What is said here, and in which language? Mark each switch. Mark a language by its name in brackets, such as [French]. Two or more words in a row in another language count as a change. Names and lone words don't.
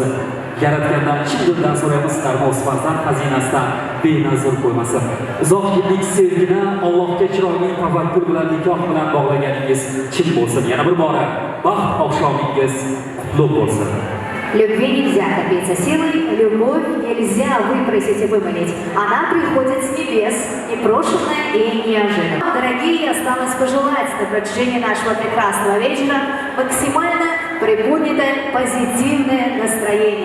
[Uzbek] Yaratgandan chin dildan so'raymiz, o'z farzand xazinasidan benazir qo'ymasin. Uzoq yillik sevgini Allohga chiroyli tavakkul bilan nikoh bilan bog'laganingiz chin bo'lsin. Yana bir bora baxt oqshomingiz qutlug' bo'lsin. [Russian] Любви нельзя добиться силой, любовь нельзя выпросить и вымолить. Она приходит с небес, непрошенная и неожиданная. Дорогие, осталось пожелать на протяжении нашего прекрасного вечера максимально приподнятое, позитивное настроение.